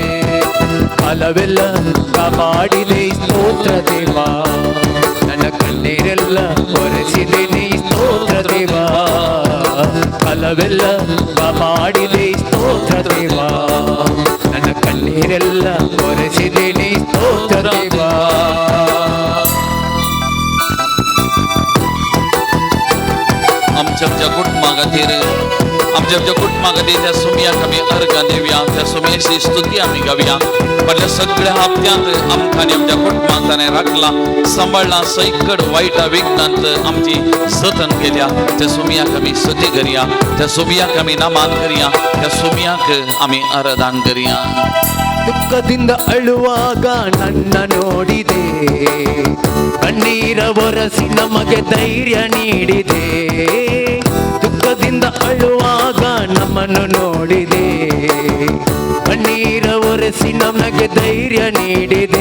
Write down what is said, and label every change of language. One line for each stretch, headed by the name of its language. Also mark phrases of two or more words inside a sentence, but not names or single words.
Kannada: ಕಾಲವೆಲ್ಲ ಕಾಪಾಡಿದೆ ಸ್ತೋತ್ರ ದೇವ, ನನ್ನ ಕಣ್ಣೀರೆಲ್ಲ ಒರೆಸಿದೆ ನೀ ಸ್ತೋತ್ರ ದೇವ. ಕಾಲವೆಲ್ಲ ಕಾಪಾಡಿದೆ ಸ್ತೋತ್ರ ದೇವ, ನನ್ನ ಕಣ್ಣೀರೆಲ್ಲ ಒರೆಸಿದೆ ನೀ ಸ್ತೋತ್ರ ದೇವ.
Konkani: आमच्या कुटुंबा खातीर, आमच्या कुटुंबा खातीर त्या सुमयाक आमी अर्गां दिवया. त्या सुमयेची स्तुती आमी गावया. फाटल्या सगळ्या हप्त्यांत आमकां आनी आमच्या कुटुंबाक ताणें राखला, सांबाळला. सैकड वायटा विघ्नांत आमची जतन केल्या. त्या सुमयाक आमी स्तुती करया. त्या सुमयाक आमी नमान करया. त्या सुमयाक आमी आराधन करया.
Kannada: ದುಃಖದಿಂದ ಅಳುವಾಗ ನನ್ನ ನೋಡಿದೆ, ಕಣ್ಣೀರ ಒರೆಸಿ ನಮಗೆ ಧೈರ್ಯ ನೀಡಿದೆ. ದುಃಖದಿಂದ ಅಳುವಾಗ ನಮ್ಮನ್ನು ನೋಡಿದೆ, ಕಣ್ಣೀರ ಒರೆಸಿ ನಮಗೆ ಧೈರ್ಯ ನೀಡಿದೆ.